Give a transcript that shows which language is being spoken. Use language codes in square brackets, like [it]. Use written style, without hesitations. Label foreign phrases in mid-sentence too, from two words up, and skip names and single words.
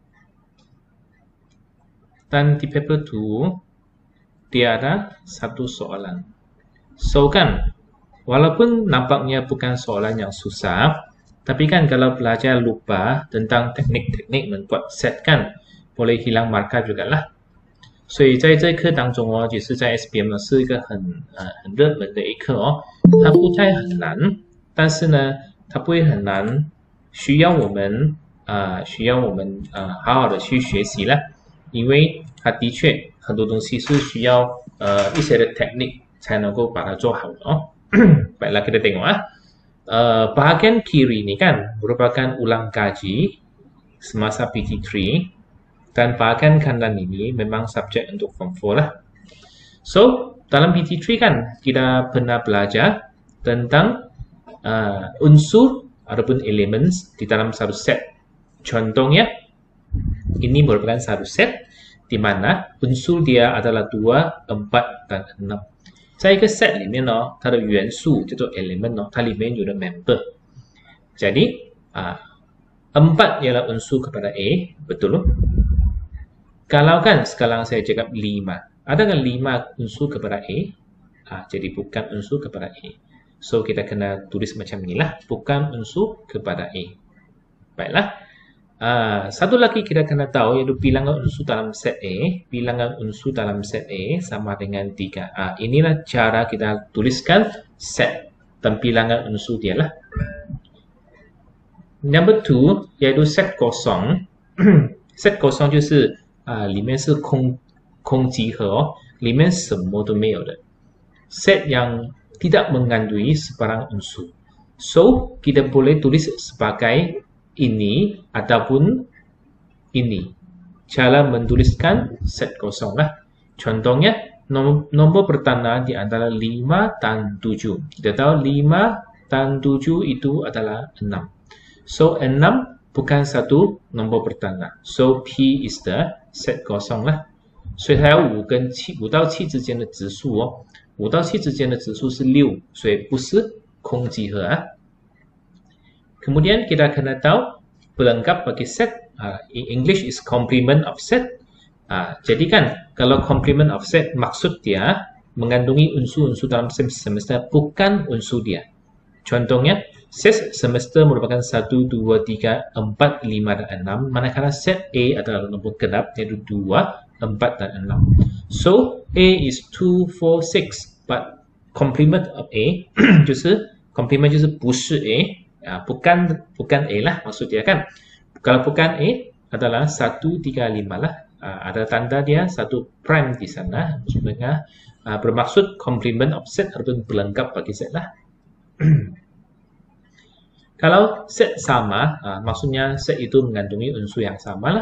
[ms] Dan di paper 2 dia ada 1 soalan. So kan, walaupun nampaknya bukan soalan yang susah, tapi kan kalau belajar lupa tentang teknik-teknik membuat set kan, boleh hilang markah juga lah. [zh] 所以在这课当中哦，就是在 SPM 呢是一个很热门的一课哦，它不太很难，但是呢，它不会很难，需要我们好好的去学习啦，因为它的确很多东西是需要一些的 technique 才能够把它做好的哦。 [ms] Baiklah kita tengok bahagian kiri ini kan merupakan ulang kaji semasa PT3. Dan bahagian kanan ini memang subjek untuk form 4 lah. So, dalam PT3 kan kita pernah belajar tentang unsur ataupun elements di dalam satu set. Contohnya, ini merupakan satu set di mana unsur dia adalah 2, 4, dan 6. [zh] 在一个 set 里面呢，它的元素叫做 element 呢，它里面有的 member. [ms] Jadi, 4 ialah unsur kepada A, betul? Kalau kan sekarang saya cakap 5, ada kan 5 unsur kepada A? Jadi bukan unsur kepada A. So kita kena tulis macam inilah, bukan unsur kepada A. Baiklah. Satu lagi kita kena tahu iaitu bilangan unsur dalam set A. Bilangan unsur dalam set A sama dengan 3. Inilah cara kita tuliskan set dan bilangan unsur dia lah. Number 2 iaitu set kosong. Set kosong [zh] 就是里面是空集合哦，里面什么都没有的。 [ms] Set yang tidak mengandungi sebarang unsur. So, kita boleh tulis sebagai ini ataupun ini. Cara menuliskan set kosong lah. Contohnya, nombor pertanda di antara 5 dan 7. Kita tahu 5 dan 7 itu adalah 6. So, 6 bukan satu nombor pertanda. [en] So, P is the set [ms] kosong lah. [zh] 所以它有5到7之间的质数哦。5到7之间的质数是6，所以不是空集合啊。 [ms] Kemudian kita kena tahu pelengkap bagi set. [en] In English is complement of set. [ms] Jadi kan kalau [en] complement of set [ms] maksud dia mengandungi unsur-unsur dalam semester bukan unsur dia. Contohnya set semester merupakan 1, 2, 3, 4, 5, dan 6. Manakala set A adalah nombor genap yaitu 2, 4, dan 6. [en] So A is 2, 4, 6. But complement of A 就是 complement [zh] 就是不是 [en] A. [ms] Bukan A lah maksud dia kan. Kalau bukan A adalah 1, 3, 5 lah. Ada tanda dia 1 prime di sana. Maksudnya bermaksud [en] complement of set [ms] ataupun pelengkap bagi set lah. Kalau set sama, maksudnya set itu mengandungi unsur yang sama lah.